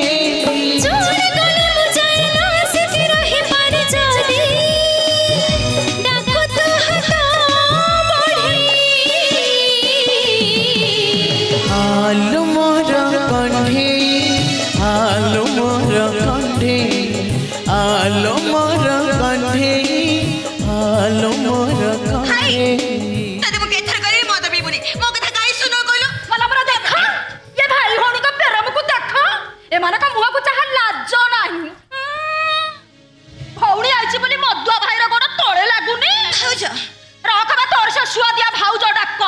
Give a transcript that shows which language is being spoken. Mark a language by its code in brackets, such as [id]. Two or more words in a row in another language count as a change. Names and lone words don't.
[bn] আলো মোর কণ্ঠে, আলো মোর কণ্ঠে, আলো মোর কণ্ঠে, আলো মোর কণ্ঠে। [or] ତତେ ମୁଁ କେଥର କରିବି ମଦ ପିଇବୁନି। ମୋ କଥା କାହିଁ ଶୁଣ କହିଲୁ? ଭଲ ପରା ଦେଖ, ଏ ଭାଇ ଭଉଣୀଙ୍କ ପ୍ରେମକୁ ଦେଖ। ଏମାନଙ୍କ ମୁହଁକୁ ଚାହା ଲାଜ ନାହିଁ। ଭଉଣୀ ଆଇଛି ବୋଲି ମଦୁଆ ଭାଇର ଗୋଡ଼ ତଳେ ଲାଗୁନି। ଭାଉଜ ରଖ ବା ତୋର ସେ ସୁଆଦିଆ ଭାଉଜ ଡାକ।